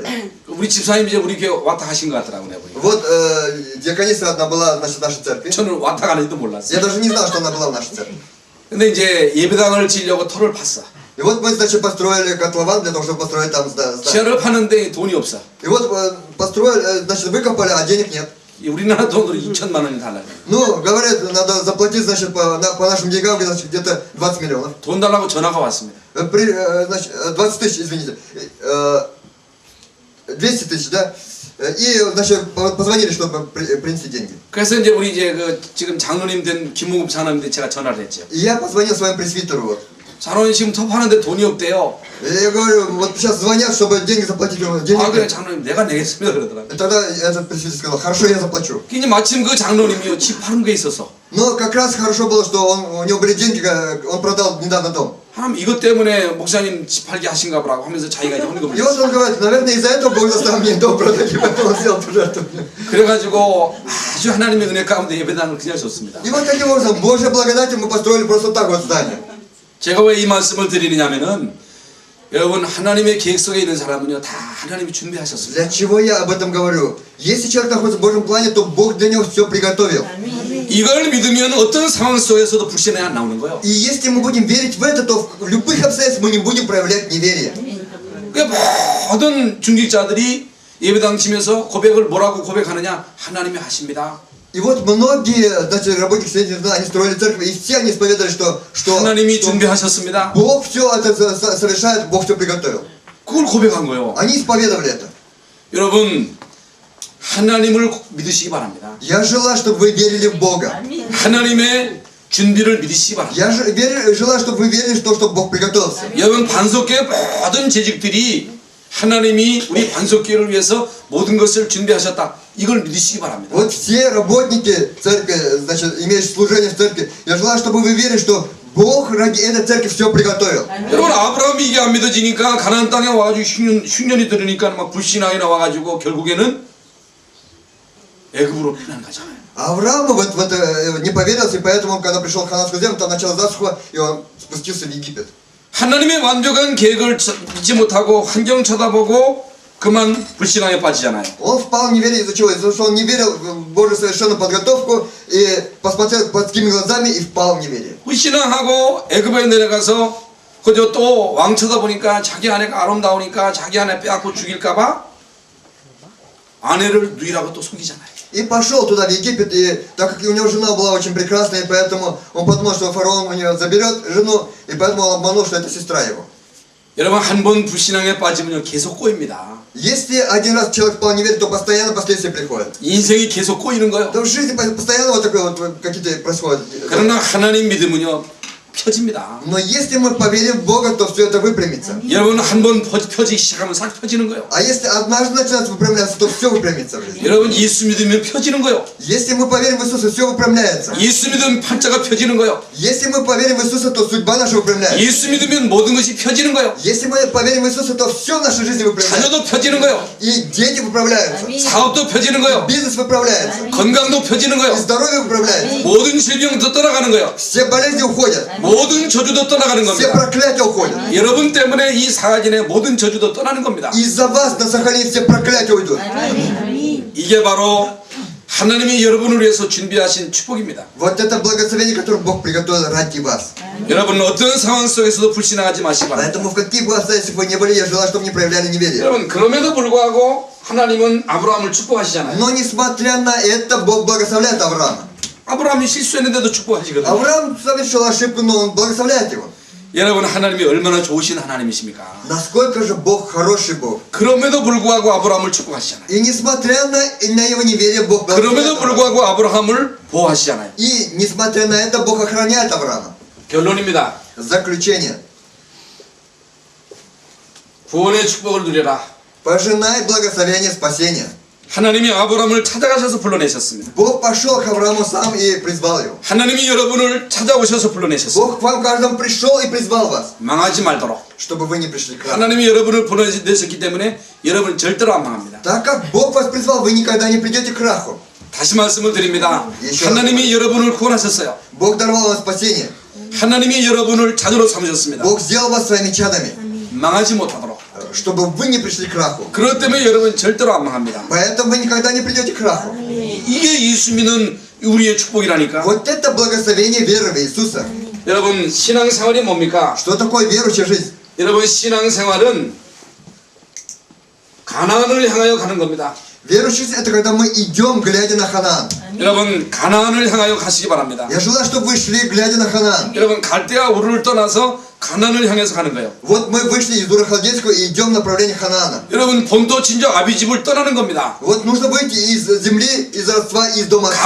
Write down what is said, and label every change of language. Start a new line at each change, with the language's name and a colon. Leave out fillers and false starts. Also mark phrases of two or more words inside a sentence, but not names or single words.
Korean: 우리 집사님 이제 우리 교회 왔다 하신 것 같더라고요. 내가 보니까.
Russian: Вот диакониса одна была, значит, в нашей церкви.
Korean: 저는 왔다 가는지도 몰랐어요.
Russian: Я даже не знал, что она была в нашей церкви.
Korean: 근데 이제 예배당을 지으려고 터를 팠어.
Russian: И вот мы, значит, построили котлован для того, чтобы построить там здание.
Korean: 지하를 파는데 돈이 없어.
Russian: И вот построили, значит, выкопали, а денег нет.
Korean: 우리나라 돈으로 2천만 원이 달라요.
Russian: Ну, говорят, надо заплатить, значит, по нашим деньгам, значит, где-то 20 миллионов.
Korean: 돈 달라고 전화가 왔습니다.
Russian: Значит, 20 тысяч, извините. 200 тысяч, да? И, значит, позвонили, чтобы принести деньги.
Korean: 그래서 이제 우리 이제 그 지금 장로님 된 김홍급 장로님한테 제가 전화를 했죠.
Russian: И я позвонил своему пресвитеру, вот.
Korean: 장로님 지금 터파는데 돈이 없대요.
Russian: И я говорю, вот сейчас звонят, чтобы деньги заплатить.
Korean: 아 그래
Russian: Денег.
Korean: 장로님 내가 내겠습니다 그러더라고요.
Russian: И тогда этот пресвитер сказал, хорошо, я заплачу.
Korean: 근데 마침 그 장로님이요 집 파는 게 있어서
Russian: Но как раз хорошо было, что у него были деньги, он продал недавно дом.
Korean: 하나님 이것 때문에 목사님 집 팔게 하신가 보라고 하면서 자기가 이제 헌금을
Russian: И вот
Korean: 했어요.
Russian: он говорит, наверное, из-за этого Бог заставил мне дом продать, и поэтому он сделал пожертвование.
Korean: 그래가지고 아주 하나님의 은혜 가운데 예배당을 그냥 줬습니다.
Russian: И вот таким образом, Божьей благодатью мы построили просто так вот здание.
Korean: 제가 왜 이 말씀을 드리느냐면은 여러분 하나님의 계획 속에 있는 사람은요 다 하나님이 준비하셨습니다.
Russian: Для чего я об этом говорю? Если человек находится в Божьем плане, то Бог для него все приготовил.
Korean: 이걸 믿으면 어떤 상황 속에서도 불신이 안 나오는 거예요.
Russian: И если мы будем верить в это, то в любых обстоятельствах мы не будем проявлять неверие.
Korean: 그 모든 중직자들이 예배당 치면서 고백을 뭐라고 고백하느냐? 하나님이 하십니다.
Russian: И вот многие, значит, работники свидетельства, они строили церковь, и все они исповедовали, что
Korean: 하나님이 준비하셨습니다.
Russian: Бог все это совершает, Бог все приготовил.
Korean: 그걸 고백한 거예요.
Russian: Они исповедовали это.
Korean: 여러분 하나님을 믿으시기 바랍니다.
Russian: Я желаю, чтобы вы верили в Бога.
Korean: 하나님의 준비를 믿으시기 바랍니다.
Russian: Я желаю, чтобы вы верили в то, что Бог приготовился.
Korean: 여러분 반석교회 모든 재직들이 하나님이 우리 반석교회를 위해서 모든 것을 준비하셨다. 이걸 믿으시기 바랍니다.
Russian: Вот все работники церкви, значит, имеющие служение в церкви, я желаю, чтобы вы верили, что Бог ради этой церкви все приготовил.
Korean: 여러분 아브라함이 이게 안 믿어지니까 가나안 땅에 와가지고 흉년이 들으니까 막 불신앙이 나와가지고 결국에는 애굽으로 피난가잖아요.
Russian: Авраам вот не поверил, и поэтому, когда пришел в Хананскую землю, там началась засуха, и он спустился в Египет.
Korean: 하나님의 완벽한 계획을 믿지 못하고 환경 쳐다보고 그만 불신앙에 빠지잖아요.
Russian: Он впал в неверие из-за чего? Из-за того, что он не верил в Божью совершенную подготовку, и посмотрел под такими глазами и впал в неверие.
Korean: 불신앙하고 애굽에 내려가서 그저 또 왕 쳐다보니까 자기 아내가 아름다우니까 자기 아내 빼앗고 죽일까봐 아내를 누이라고 또 속이잖아요.
Russian: И пошел туда, в Египет, и так как у него жена была очень прекрасная, и поэтому он подумал, что фараон у нее заберет жену, и поэтому он обманул, что это сестра его.
Korean: 여러분 한 번 불신앙에 빠지면요 계속 꼬입니다.
Russian: Если один раз человек впал в неверие, то постоянно последствия приходят.
Korean: 인생이 계속 꼬이는 거예요.
Russian: То в жизни постоянно вот такое вот какие-то происходят.
Korean: 그러나 하나님 믿음은요 펴집니다.
Russian: Но если мы поверим в Бога, то все это выпрямится.
Korean: 여러분 한 번 펴지기 시작하면 싹 펴지는 거예요.
Russian: А если однажды начинает выпрямляться, то все выпрямится в жизни.
Korean: 여러분 예수 믿으면 펴지는 거예요.
Russian: Если мы поверим в Иисуса, все выпрямляется.
Korean: 예수 믿으면 팔자가 펴지는 거예요.
Russian: Если мы поверим в Иисуса, то судьба наша выпрямляется.
Korean: 예수 믿으면 모든 것이 펴지는 거예요.
Russian: Если мы поверим в Иисуса, то все в нашей жизни выпрямляется.
Korean: 자녀도 펴지는 거예요.
Russian: И дети выправляются.
Korean: 사업도 펴지는 거예요.
Russian: Бизнес выправляется.
Korean: 건강도 펴지는
Russian: И
Korean: 거예요.
Russian: здоровье выправляется.
Korean: 모든 질병도 떠나가는 거예요.
Russian: Все болезни уходят.
Korean: 모든 저주도 떠나가는
Russian: Все
Korean: 겁니다.
Russian: проклятия уходят.
Korean: 여러분 때문에 이 사하진의 모든 저주도 떠나는 겁니다.
Russian: Из-за вас на Сахалине все проклятия уйдут.
Korean: 이게 바로 하나님이 여러분을 위해서 준비하신 축복입니다.
Russian: Вот это благословение, которое Бог приготовил ради вас.
Korean: 여러분 어떤 상황 속에서도 불신앙하지 마시기 바랍니다.
Russian: Поэтому в каких бы обстоятельствах вы не были, я желаю, чтобы не проявляли неверие.
Korean: 여러분 그럼에도 불구하고 하나님은 아브라함을 축복하시잖아요.
Russian: Но несмотря на это, Бог благословляет Авраама.
Korean: 아브라함이 실수했는데도 축복하시거든요.
Russian: Авраам совершил ошибку, но он благословляет его.
Korean: 여러분 하나님이 얼마나 좋으신 하나님이십니까?
Russian: Насколько же Бог хороший Бог.
Korean: 그럼에도 불구하고 아브라함을 축복하시잖아요.
Russian: И несмотря на его неверие, Бог
Korean: 그럼에도
Russian: благословляет Авраама.
Korean: 불구하고 아브라함을 보호하시잖아요.
Russian: И несмотря на это, Бог охраняет Авраама.
Korean: 결론입니다.
Russian: Заключение.
Korean: 구원의 축복을 누려라.
Russian: Пожинай благословение спасения.
Korean: 하나님이 아브라함을 찾아가셔서 불러내셨습니다.
Russian: Бог пошел к Аврааму сам и призвал его.
Korean: 하나님이 여러분을 찾아오셔서 불러내셨습니다.
Russian: Бог к вам каждому пришел и призвал вас,
Korean: 망하지 말도록.
Russian: чтобы вы не пришли к краху.
Korean: 하나님이 여러분을 보내셨기 때문에 여러분 절대로 안 망합니다.
Russian: Так как Бог вас призвал, вы никогда не придете к краху.
Korean: 다시 말씀을 드립니다. 하나님이 여러분을 구원하셨어요.
Russian: Бог даровал вам спасение.
Korean: 하나님이 여러분을 자녀로 삼으셨습니다.
Russian: Бог сделал вас своими чадами,
Korean: 망하지 못하도록.
Russian: чтобы вы не пришли к краху.
Korean: 그렇기 때문에 여러분 절대로 안 망합니다.
Russian: Поэтому вы никогда не придете к краху.
Korean: 이게 예수 믿는 우리의 축복이라니까.
Russian: Вот это благословение веры в Иисуса.
Korean: 여러분 신앙생활이 뭡니까?
Russian: Что такое верующая жизнь?
Korean: 여러분 신앙생활은 가나안을 향하여 가는 겁니다.
Russian: Верующая жизнь — это когда мы идем, глядя на Ханаан.
Korean: 여러분 가나안을 향하여 가시기 바랍니다.
Russian: Я желаю, чтобы вы шли, глядя на Ханаан.
Korean: 여러분 갈대아 우르를 떠나서 가나안을 향해서 가는 거예요.
Russian: Вот мы вышли из Дура-Халдейского и идем в направлении Ханаана.
Korean: 여러분 본토 친정 아비집을 떠나는 겁니다.
Russian: Вот нужно выйти из земли, из родства, из дома отца.